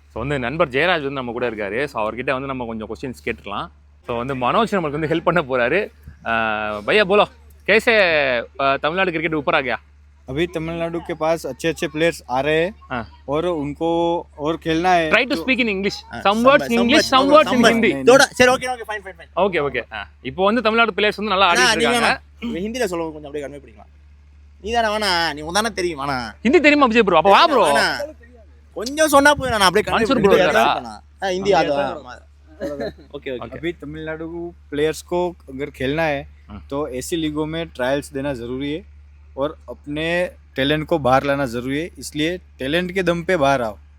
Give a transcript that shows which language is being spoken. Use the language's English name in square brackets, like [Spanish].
[Tamil] வந்து நண்பர் ஜெயராஜ் வந்து நம்ம கூட இருக்காரு. ஸோ அவர்கிட்ட வந்து நம்ம கொஞ்சம் கொஸ்டின்ஸ் கேட்டுக்கலாம். ஸோ வந்து மனோஜ் நம்மளுக்கு வந்து ஹெல்ப் பண்ண போறாரு. [Hindi] भैया बोलो कैसे तमिलनाडु क्रिकेट ऊपर आ गया? अभी तमिलनाडु के पास अच्छे अच्छे प्लेयर्स आ रहे हैं और उनको और खेलना है. [English] Try to speak in English. Some words in English, some words in Hindi. [Tamil] சரி ஓகே ஃபைன். ஓகே. இப்போ வந்து தமிழ்நாடு பிளேயர்ஸ் வந்து நல்லா ஆடிட்டு இருக்காங்க. ஹிந்தில சொல்லுங்க கொஞ்சம் அப்படியே கன்வே பண்ணிக்கலாம். நீ தானே வேணா நீ உதானே தெரியும் வேணா. ஹிந்தி தெரியுமா விஜய் ப்ரோ? அப்ப வா ப்ரோ. கொஞ்சம் சொன்னா போய் நான் அப்படியே கன்வே பண்ணிடுறேன். [Hindi] हिंदी आ जाओ. ओके अभी तमिलनाडु प्लेयर्स को अगर खेलना है तो ऐसी लीगों में ट्रायल्स देना ज़रूरी है और अपने टैलेंट को बाहर लाना ज़रूरी है. इसलिए टैलेंट के दम पे बाहर आओ.